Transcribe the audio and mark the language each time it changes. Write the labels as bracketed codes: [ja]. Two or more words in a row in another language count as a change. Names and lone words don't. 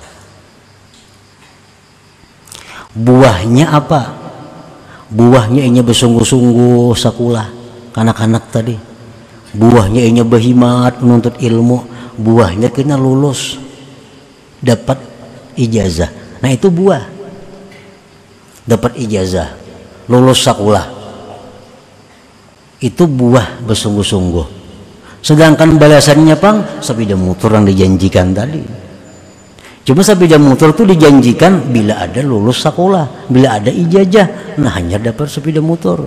[id] Buahnya apa? Buahnya inya bersungguh-sungguh sekolah, kanak-kanak tadi. Buahnya inya berhimat menuntut ilmu. Buahnya kena lulus, dapat ijazah. Nah, itu buah. Dapat ijazah, lulus sekolah, itu buah bersungguh-sungguh. Sedangkan balasannya sepeda motor yang dijanjikan tadi. Cuma sepeda motor itu dijanjikan bila ada lulus sekolah, bila ada ijazah, nah hanya dapat sepeda motor.